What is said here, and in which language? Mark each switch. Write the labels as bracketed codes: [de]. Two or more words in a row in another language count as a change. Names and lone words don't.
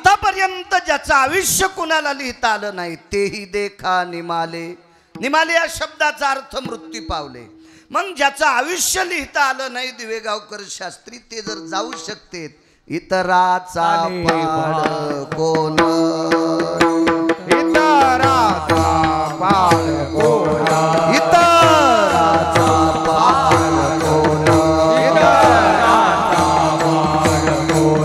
[mr] आतापर्यंत ज्याचं आयुष्य कुणाला लिहिता आलं नाही तेही देखा निमाले. निमाले या शब्दाचा अर्थ मृत्यू पावले. मग ज्याचं आयुष्य लिहिता आलं नाही दिवेगावकर शास्त्री ते जर जाऊ शकते. इतराचा पाड कोण, इतराचा पाड कोण, इतराचा पाड कोण, इतराचा पाड कोण.